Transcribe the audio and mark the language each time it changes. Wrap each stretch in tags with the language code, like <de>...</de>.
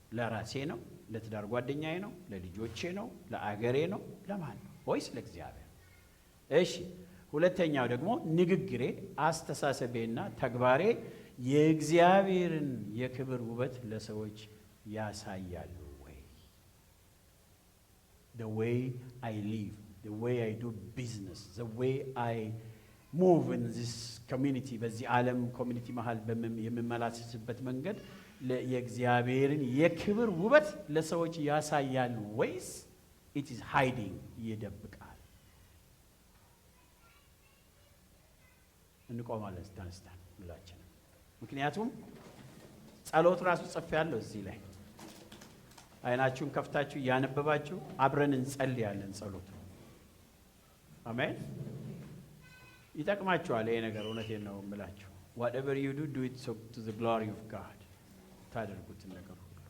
<am>ለራሴ ነው? ለትዳር ጓደኛዬ ነው? ለልጆቼ ነው? ለአገሬ ነው? ለማን ነው? ወይስ ለእግዚአብሔር? እሺ። ሁለተኛው ደግሞ ንግግሬ፣ አስተሳሰቤና ተግባሬ የእግዚአብሔርን የክብር ውበት ለሰዎች ያሳያሉ ወይ?</am> <en>the way I live, the way I do business, the way I move in this community,</en> <am>በዚህ ዓለም ኮሚኒቲ መሃል የምመላለስበት መንገድ የእግዚአብሔርን የክብር ውበት ለሰዎች ያሳያሉ ወይስ</am> <en>it is hiding</en> <am>ይደብቃል? እንቆማለን ተነስተን ሁላችንም። ምክንያቱም ጸሎት ራሱ ጽፌያለሁ እዚህ ላይ። አይናችሁን ከፍታችሁ ያነበባችሁ አብረን እንጸልያለን ጸሎት። አሜን። ይጠቅማችኋል ይሄ ነገር። እውነቴን ነው የምላችሁ።</am> <en>whatever you do it so to the glory of God።</en> <am>ታደርጉት ነገር ሁሉ</am>